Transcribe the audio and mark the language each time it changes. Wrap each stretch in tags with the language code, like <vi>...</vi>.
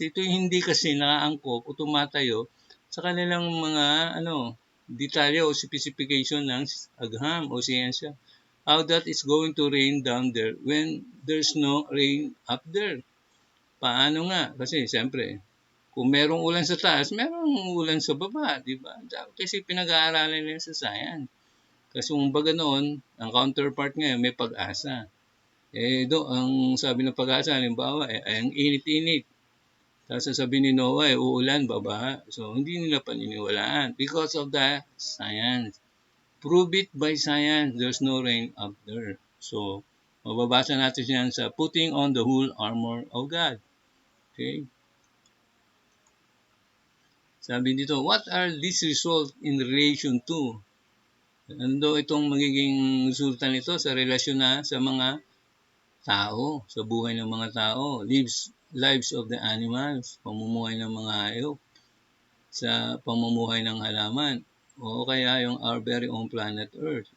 <tl>Ito hindi kasi nakaangkop o tumatayo sa kanilang mga detalye o specification ng agham o siyensya.</tl> <en>How that is going to rain down there when there's no rain up there.</en> <tl>Paano nga? Kasi siyempre, kung merong ulan sa taas, merong ulan sa baba, di ba? Kasi pinag-aaralan nila sa science. Kasi kung baga noon, ang counterpart ngayon may pag-asa. Ang sabi ng pag-asa, halimbawa, ang init-init. Tapos sasabihin ni Noah, uulan, babaha. So, hindi nila paniniwalaan</tl> <en>because of the science. Prove it by science, there's no rain up there.</en> <tl>So, mababasa natin yan sa</tl> <en>putting on the whole armor of God. Okay?</en> <tl>Sabi dito,</tl> <en>what are these results in relation to?</en> <tl>Ano itong magiging resulta nito sa relasyon na sa mga tao, sa buhay ng mga tao,</tl> <en>lives of the animals,</en> <tl>pamumuhay ng mga hayop, sa pamumuhay ng halaman, o kaya yung</tl> <en>our very own planet Earth.</en>